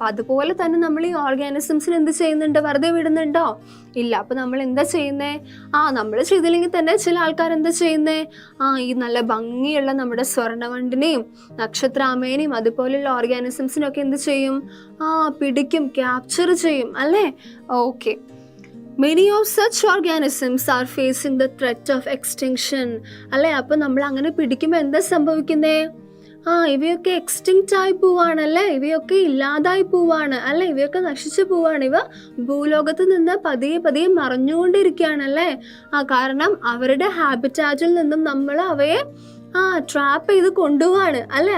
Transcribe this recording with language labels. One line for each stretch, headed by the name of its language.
Malayalam: അപ്പം അതുപോലെ തന്നെ നമ്മൾ ഈ ഓർഗാനിസംസിന് എന്ത് ചെയ്യുന്നുണ്ട്, വെറുതെ വിടുന്നുണ്ടോ? ഇല്ല. അപ്പം നമ്മൾ എന്താ ചെയ്യുന്നേ, നമ്മൾ ചെയ്തില്ലെങ്കിൽ തന്നെ ചില ആൾക്കാർ എന്താ ചെയ്യുന്നേ, ഈ നല്ല ഭംഗിയുള്ള നമ്മുടെ സ്വർണ്ണവണ്ടിനെയും നക്ഷത്രാമേനെയും അതുപോലെയുള്ള ഓർഗാനിസംസിനൊക്കെ എന്ത് ചെയ്യും, പിടിക്കും, ക്യാപ്ചർ ചെയ്യും അല്ലേ.
English: Okay, many of such organisms are facing the threat of extinction അല്ലേ.
Malayalam: അപ്പോൾ നമ്മൾ അങ്ങനെ പിടിക്കുമ്പോൾ എന്താ സംഭവിക്കുന്നേ, ഇവയൊക്കെ എക്സ്റ്റിങ്ക്റ്റ് ആയി പോവാണല്ലേ, ഇവയൊക്കെ ഇല്ലാതായി പോവാണ് അല്ലേ, ഇവയൊക്കെ നശിച്ചു പോവാണ്. ഇവ ഭൂലോകത്ത് നിന്ന് പതിയെ പതിയെ മറഞ്ഞുകൊണ്ടിരിക്കുകയാണല്ലേ. കാരണം അവരുടെ ഹാബിറ്റാറ്റിൽ നിന്നും നമ്മൾ അവയെ ട്രാപ്പ് ചെയ്ത് കൊണ്ടുപോവാണ് അല്ലേ.